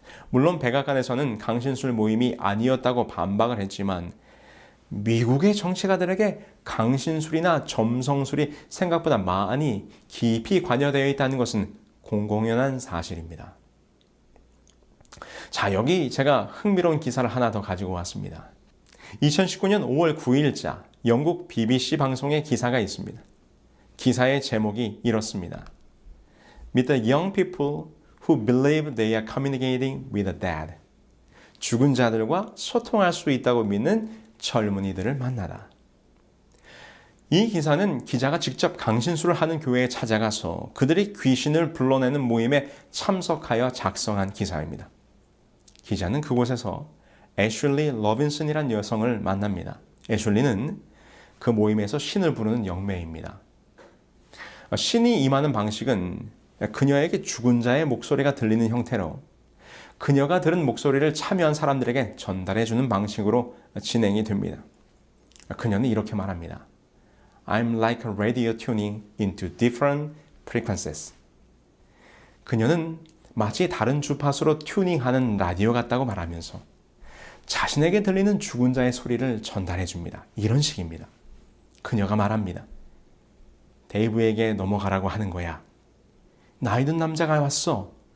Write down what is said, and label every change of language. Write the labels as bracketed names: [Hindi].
[Korean] 물론 백악관에서는 강신술 모임이 아니었다고 반박을 했지만 미국의 정치가들에게 강신술이나 점성술이 생각보다 많이 깊이 관여되어 있다는 것은 공공연한 사실입니다. 자, 여기 제가 흥미로운 기사를 하나 더 가지고 왔습니다. 2019년 5월 9일자 영국 BBC 방송의 기사가 있습니다. 기사의 제목이 이렇습니다. [English] Meet the young people who believe they are communicating with the dead. [Korean] 죽은 자들과 소통할 수 있다고 믿는 젊은이들을 만나라. 이 기사는 기자가 직접 강신수를 하는 교회에 찾아가서 그들이 귀신을 불러내는 모임에 참석하여 작성한 기사입니다. 기자는 그곳에서 애슐리 러빈슨이란 여성을 만납니다. 애슐리는 그 모임에서 신을 부르는 영매입니다. 신이 임하는 방식은 그녀에게 죽은 자의 목소리가 들리는 형태로 그녀가 들은 목소리를 참여한 사람들에게 전달해주는 방식으로 진행이 됩니다. 그녀는 이렇게 말합니다. [English] I'm like a radio tuning into different frequencies. [Korean] 그녀는 마치 다른 주파수로 튜닝하는 라디오 같다고 말하면서 자신에게 들리는 죽은 자의 소리를 전달해 줍니다. 이런 식입니다. 그녀가 말합니다. 데이브에게 넘어가라고 하는 거야. 나이 든 남자가 왔어.